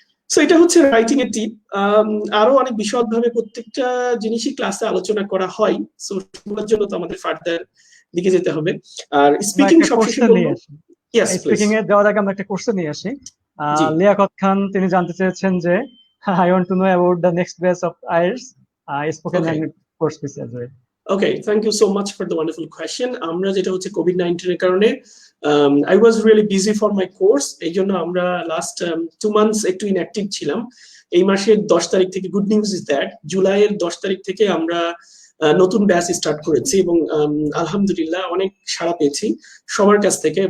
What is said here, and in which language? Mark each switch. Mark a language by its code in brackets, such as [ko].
[bn] So এটা হচ্ছে writing এর টিপ। আরো অনেক বিশদভাবে প্রত্যেকটা জিনিসই ক্লাসে আলোচনা করা হয়, সো সেগুলোর জন্য তো আমাদের ফার্দার দিকে যেতে হবে। আর স্পিকিং সবশেষে বলবো, [en] Yes please. [bn] স্পিকিং এ যাওয়ার আগে আমরা একটা কোশ্চেন নিয়ে আসি। জি [en] Liaquat Khan [bn] তিনি জানতে চেয়েছেন যে [en] I want to know about the next batch of IELTS spoken Okay. Language course piece as well. Okay, thank you so much for the wonderful question. [bn] আমরা যেটা হচ্ছে কোভিড-19 এর কারণে [en] I was really busy for my course, [bn] এই জন্য আমরা last 2 months একটু inactive ছিলাম। এই মাসের 10 তারিখ থেকে, [en] good news is that [bn] জুলাইয়ের 10 তারিখ থেকে আমরা নতুন ব্যাচ স্টার্ট করেছি এবং আলহামদুলিল্লাহ অনেক সাড়া পেয়েছি সবার কাছ থেকে।